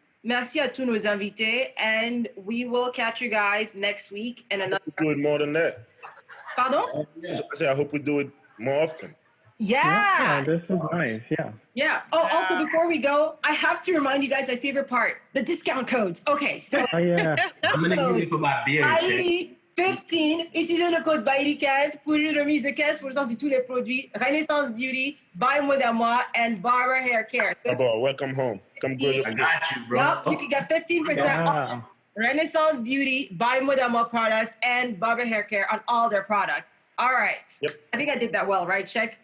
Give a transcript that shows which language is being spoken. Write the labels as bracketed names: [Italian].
[French] Merci à tous nos invités, [English] and we will catch you guys next week in another. Do it more than that. Pardon? I say I hope we do it more often. Yeah. This is nice. Yeah. Yeah. Oh, also before we go, I have to remind you guys my favorite part: the discount codes. Okay, so Oh yeah. I'm gonna use it for my beer and shit. [French] 15, utilisez le code BAILI15 pour une remise de 15% sur tous les produits. [English] Renaissance Beauty, by Modama, and Barber Hair Care. Bro, welcome home. Come grow your I beard. got you, bro. Yep, you can get 15% off Renaissance Beauty, by Modama products, and Barber Hair Care on all their products. All right. Yep. I think I did that well, right, Check?